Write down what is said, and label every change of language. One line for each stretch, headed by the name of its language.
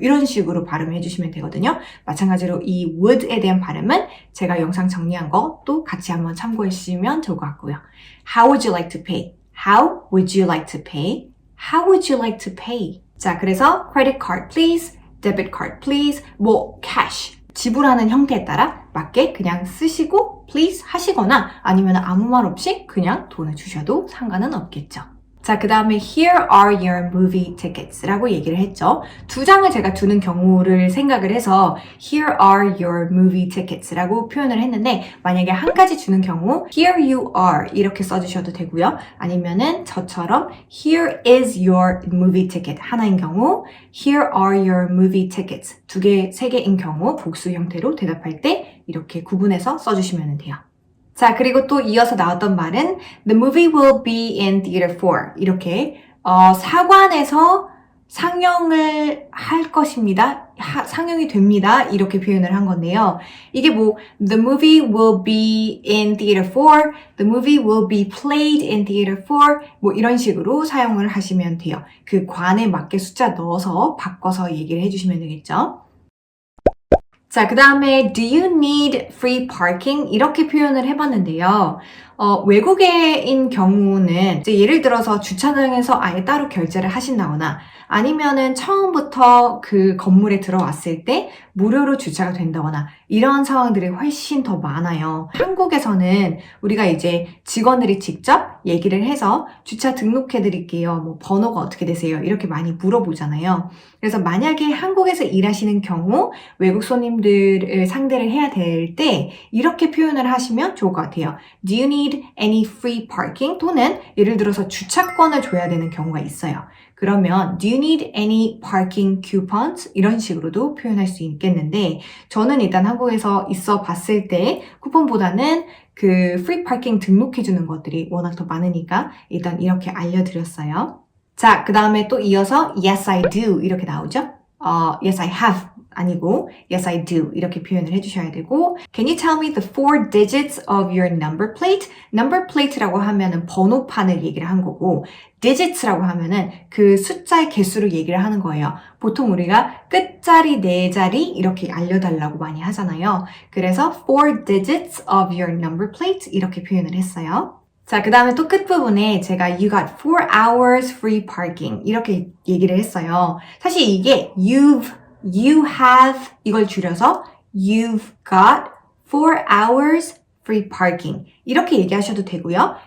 Korean: 이런 식으로 발음해 주시면 되거든요. 마찬가지로 이 would에 대한 발음은 제가 영상 정리한 것도 같이 한번 참고해 주시면 좋을 것 같고요.
English: How would you like to pay? How would you like to pay? How would you like to pay?
Korean: 자, 그래서
English: credit card please, debit card please, cash.
Korean: 지불하는 형태에 따라 맞게 그냥 쓰시고 please 하시거나 아니면 아무 말 없이 그냥 돈을 주셔도 상관은 없겠죠. 자, 그 다음에
English: Here are your movie tickets
Korean: 라고 얘기를 했죠. 두 장을 제가 두는 경우를 생각을 해서
English: Here are your movie tickets
Korean: 라고 표현을 했는데 만약에 한 가지 주는 경우
English: Here you are
Korean: 이렇게 써주셔도 되고요. 아니면은 저처럼
English: Here is your movie ticket
Korean: 하나인 경우
English: Here are your movie tickets
Korean: 두 개, 세 개인 경우 복수 형태로 대답할 때 이렇게 구분해서 써주시면 돼요. 자, 그리고 또 이어서 나왔던 말은
English: The movie will be in theater 4
Korean: 이렇게 사관에서 상영을 할 것입니다. 상영이 됩니다. 이렇게 표현을 한 건데요.
English: 이게 The movie will be in theater 4, The movie will be played in theater 4
Korean: 이런 식으로 사용을 하시면 돼요. 그 관에 맞게 숫자 넣어서 바꿔서 얘기를 해주시면 되겠죠. 자, 그 다음에
English: Do you need free parking?
Korean: 이렇게 표현을 해봤는데요. 외국인 경우는 이제 예를 들어서 주차장에서 아예 따로 결제를 하신다거나 아니면은 처음부터 그 건물에 들어왔을 때 무료로 주차가 된다거나 이런 상황들이 훨씬 더 많아요. 한국에서는 우리가 이제 직원들이 직접 얘기를 해서 주차 등록해 드릴게요. 번호가 어떻게 되세요? 이렇게 많이 물어보잖아요. 그래서 만약에 한국에서 일하시는 경우 외국 손님들을 상대를 해야 될 때 이렇게 표현을 하시면 좋을 것 같아요.
English: Do you need any free parking?
Korean: 또는 예를 들어서 주차권을 줘야 되는 경우가 있어요. 그러면
English: Do you need any parking coupons?
Korean: 이런 식으로도 표현할 수 있겠는데 저는 일단 한국에서 있어 봤을 때 쿠폰보다는 그 free parking 등록해주는 것들이 워낙 더 많으니까 일단 이렇게 알려드렸어요. 자, 그 다음에 또 이어서
English: Yes, I do
Korean: 이렇게 나오죠?
English: Yes, I have
Korean: 아니고
English: Yes, I do
Korean: 이렇게 표현을 해주셔야 되고
English: Can you tell me the 4 digits of your number plate?
Korean: Number plate라고 하면은 번호판을 얘기를 한 거고 digits라고 하면은 그 숫자의 개수를 얘기를 하는 거예요. 보통 우리가 끝자리, 네 자리 이렇게 알려달라고 많이 하잖아요. 그래서
English: 4 digits of your number plate
Korean: 이렇게 표현을 했어요. 자, 그 다음에 또 끝부분에 제가
English: You got 4 hours free parking
Korean: 이렇게 얘기를 했어요. 사실 이게
English: you have
Korean: 이걸 줄여서
English: You've got 4 hours free parking
Korean: 이렇게 얘기하셔도 되고요.